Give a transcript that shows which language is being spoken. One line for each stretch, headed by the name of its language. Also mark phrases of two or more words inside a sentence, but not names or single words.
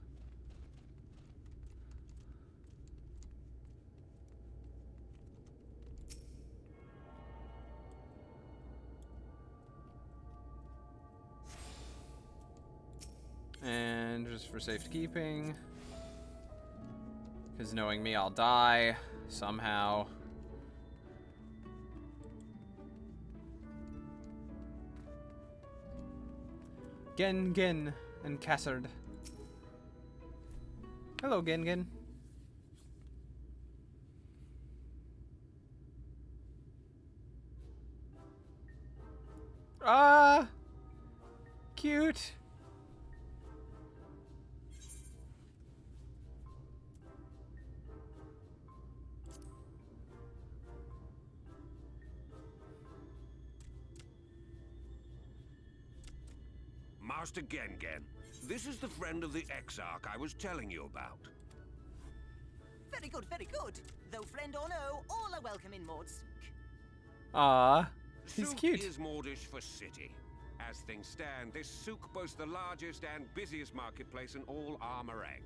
English: And just for safekeeping, because knowing me, I'll die somehow. Gen Gen and Cassard. Hello, Gen Gen. Ah, cute. Master Gen Gen, this is the friend of the Exarch I was telling you about. Very good, very good. Though friend or no, all are welcome in Maud's. Ah, he's Souk cute. is Mordish for city. As things stand, this souk boasts the largest and busiest marketplace in all Armorang.